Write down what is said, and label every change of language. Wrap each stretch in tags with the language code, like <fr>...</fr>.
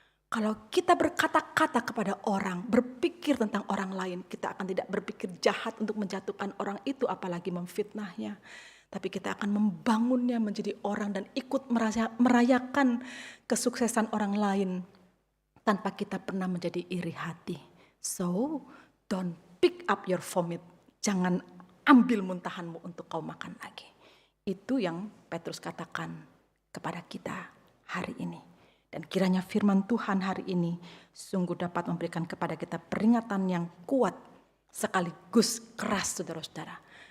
<id>Kalau kita berkata-kata kepada orang, berpikir tentang orang lain, kita akan tidak berpikir jahat untuk menjatuhkan orang itu, apalagi memfitnahnya. Tapi kita akan membangunnya menjadi orang dan ikut merayakan kesuksesan orang lain tanpa kita pernah menjadi iri hati.</id> <en>So, don't pick up your vomit.</en> <id>Jangan ambil muntahanmu untuk kau makan lagi. Itu yang Petrus katakan kepada kita hari ini. Dan kiranya firman Tuhan hari ini sungguh dapat memberikan kepada kita peringatan yang kuat sekaligus keras, saudara-saudara.</id>